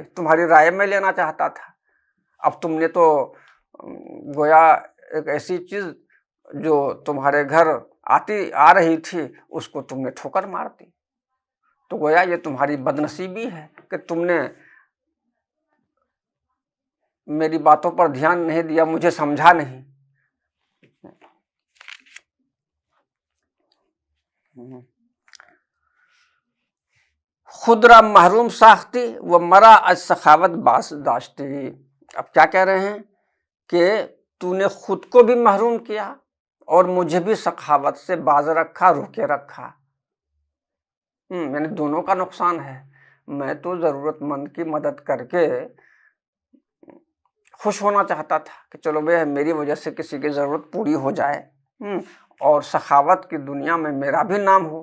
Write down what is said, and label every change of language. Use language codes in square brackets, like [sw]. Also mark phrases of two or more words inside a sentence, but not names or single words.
[ur] تمہاری رائے میں لینا چاہتا تھا۔ اب تم نے تو گویا ایک ایسی چیز جو تمہارے گھر آ رہی تھی، اس کو تم نے ٹھوکر مار دی، تو گویا یہ تمہاری بد نصیبی ہے کہ تم نے میری باتوں پر دھیان نہیں دیا، مجھے سمجھا نہیں۔ [fa] خود را محروم ساختی و مرا از سخاوت باز داشتی۔ [ur] اب کیا کہہ رہے ہیں کہ تو نے خود کو بھی محروم کیا اور مجھے بھی سخاوت سے باز رکھا، روکے رکھا، یعنی دونوں کا نقصان ہے۔ میں تو ضرورت مند کی مدد کر کے خوش ہونا چاہتا تھا کہ چلو بھئی میری وجہ سے کسی کی ضرورت پوری ہو جائے، اور سخاوت کی دنیا میں میرا بھی نام ہو۔